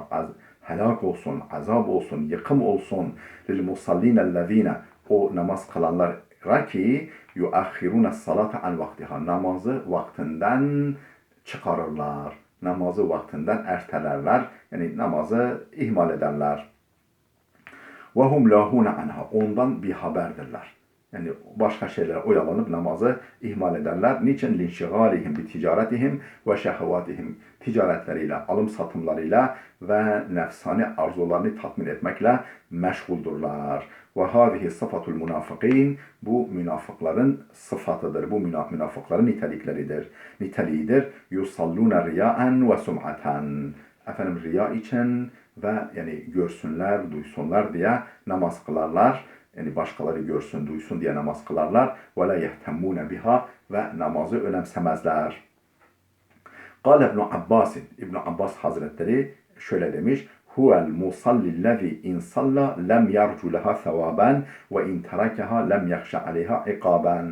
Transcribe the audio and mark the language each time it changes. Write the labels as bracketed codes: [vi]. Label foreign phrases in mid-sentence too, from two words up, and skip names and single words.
[tr] Helak olsun, azab olsun, yıkım olsun [ar] للمصلين الذين, [tr] o namaz kılanlara ki [ar] يؤخرون الصلاة عن وقتها, [tr] namazı vaktinden çıkarırlar. Namazı vaktinden ertelerler. Yani namazı ihmal ederler. [ar] وَهُمْ لَهُونَ عَنْهَا. [tr] Ondan bir haberdirler. Yani başka şeylere oyalanıp namazı ihmal ederler. Niçin? [ar] لِنْشِغَالِهِمْ بِتِجَارَتِهِمْ وَشَهَوَاتِهِمْ. [tr] Ticaretleriyle, alım satımlarıyla ve nefsani arzularını tatmin etmekle meşguldurlar. [ar] وَهَذِهِ صَفَةُ الْمُنَافِقِينَ. [tr] Bu münafıkların sıfatıdır. Bu münafıkların niteliğidir. [ar] يُصَلُّونَ رِيَاءً وَسُمْعَةً. [tr] Riya için ve yani görsünler, duysunlar diye namaz kılarlar. Yani başkaları görsün, duysun diye namaz kılarlar. [ar] ولا يهتمون بها [tr] ve namazı önemsemezler. [ar] قال ابن عباس, [tr] İbn Abbas Hazretleri şöyle demiş: [ar] هو المصلي الذي إن صلى لم يرج لها ثوابا وإن تركها لم يخش عليها عقابا.